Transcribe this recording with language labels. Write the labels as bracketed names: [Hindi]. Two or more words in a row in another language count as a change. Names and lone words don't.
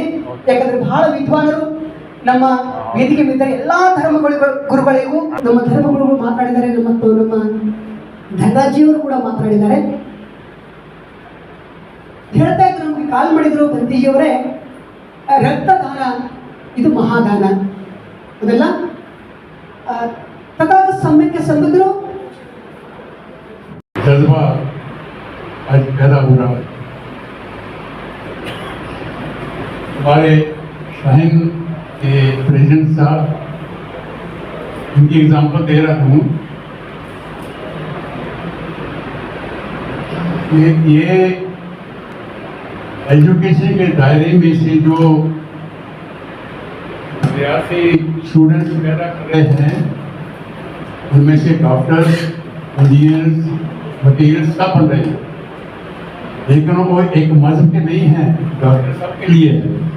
[Kannada] ಯಾಕಂದರೆ ಬಹಳ ವಿದ್ವಾನರು ನಮ್ಮ ವೇದಿಕೆ ಮೇಲೆ ಎಲ್ಲ ಗುರುಗಳಿಗೂ ನಮ್ಮ ಧರ್ಮಗುರುಗಳು ಮಾತನಾಡಿದ್ದಾರೆ, ಮತ್ತು ನಮ್ಮ ಧನರಾಜಿಯವರು ಕೂಡ ಮಾತನಾಡಿದ್ದಾರೆ. ಹೇಳ್ತಾ ಇದ್ರು, ನಮಗೆ ಕಾಲ್ ಮಾಡಿದ್ರು ಬಂದೀಜಿಯವರೇ, ರಕ್ತದಾನ ಇದು ಮಹಾದಾನ, ಅದೆಲ್ಲ ತಥಾಗತ ಸಮಯಕ್ಕೆ ಸಂಬಂಧಿರು [Hindi] जज्बा आज पैदा हो रहा है। हमारे शाहीन के प्रेसिडेंट साहब, इनकी एग्जाम्पल दे रहा हूँ। ये एजुकेशन के दायरे में से जो विद्यार्थी स्टूडेंट्स पैदा कर रहे हैं, उनमें से डॉक्टर्स, इंजीनियर्स, वकील सब बन रहे हैं, लेकिन वो एक मजहब के नहीं है, डॉक्टर सबके लिए है।